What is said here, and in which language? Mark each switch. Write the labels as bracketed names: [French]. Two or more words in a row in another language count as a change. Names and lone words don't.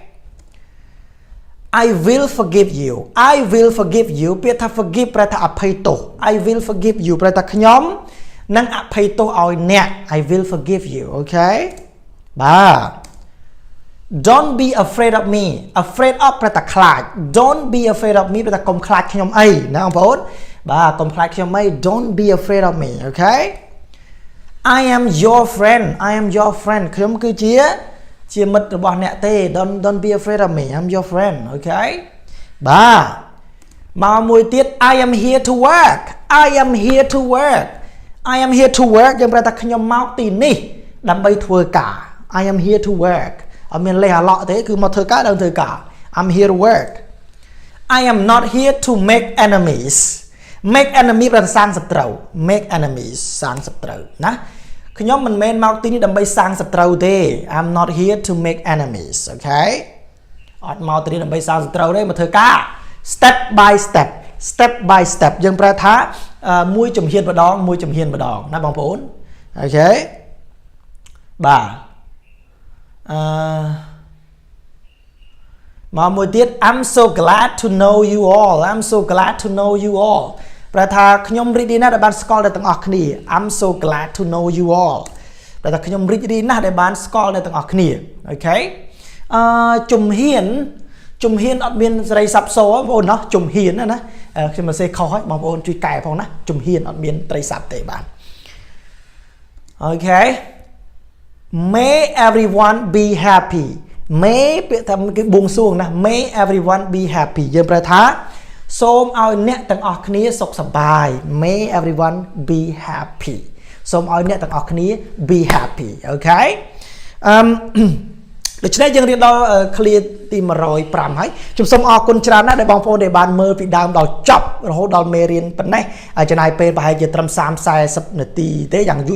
[English] I will forgive you I will forgive you [Khmer] ពាក្យថា [English] forgive [Khmer] ប្រែថាអភ័យទោស [English] I will forgive you [Khmer] ប្រែថាខ្ញុំនឹងអភ័យទោសឲ្យអ្នក [English] I will forgive you okay បាទ Don't be afraid of me afraid of [Khmer] ប្រែថាខ្លាច [English] Don't be afraid of me [Khmer] ប្រែថាកុំខ្លា ចខ្ញុំអីណាបងប្អូនបាទកុំខ្លាចខ្ញុំអី [English] Don't be afraid of me okay I am your friend I am your friend [Khmer] ខ្ញុំគឺជាមិត្តរបស់អ្នកទេ [English] Don't be afraid of me I'm your friend okay [Khmer] បាទមកមួយទៀត [English] I am here to work I am here to work I am here to work [Khmer] យើងប្រែថាខ្ញុំមកទីនេះដើម្បីធ្វើការ [English] I am here to work [Khmer] អត់មានលេខអាឡក់ទេគឺមកធ្វើការដល់ធ្វើការ [English] I'm here to work I am not here to make enemies make enemy [Khmer] ប្រែថាសាងសត្រូវ [English] make enemies [Khmer] សាងសត្រូវណាខ្ញុំមិនមែនមកទីនេះដើម្បីសាងសត្រូវទេ [English] I'm not here to make enemies okay [Khmer] អត់មកទីនេះដើម្បីសាងសត្រូវទេមកធ្វើការ [English] step by step step by step [Khmer] យើងប្រែថាមួយជំហានម្ដងមួយជំហានម្ដងណាបងប្អូនអូខេបាទ [English] មកមួយទៀត I'm so glad to know you all I'm so glad to know you all [Khmer] ប្រែថាខ្ញុំរីករាយណាស់ដែលបានស្គាល់អ្នកទាំងអស់គ្នា [English] I'm so glad to know you all [Khmer] ប្រែថាខ្ញុំរីករាយណាស់ដែលបានស្គាល់អ្នកទាំងអស់គ្នាអូខេជំហានអត់ មានសេរីស័ព្ទសូបងប្អូនណោះជំហានណាខ្ញុំមកសេខុសហើយបងប្អូនជួយកែផងណាជំហានអត់មានត្រីស័ព្ទទេបាទអូខេ [English] May everyone be happy May [Khmer] ពាក្យថាគេបួងសួងណា [English] May everyone be happy [Khmer] យើងប្រែថាសូមឲ្យអ្នកទាំងអស់គ្នាសុខសប្បាយ [English] May everyone be happy [Khmer] សូមឲ្យអ្នកទាំងអស់គ្នា [English] be happy [Khmer] អូខេ ដូច្នេះយើងរៀនដល់ clear ទី105ហើយខ្ញុំសូមអរគុណច្រើនណាស់ដែលបងប្អូនដែលបានមើលពីដើមដល់ចប់រហូតដល់មេរៀនប៉ុណ្ណេះចំណាយពេលប្រហែលជាត្រឹម30-40នាទីទេយ៉ាងយូរ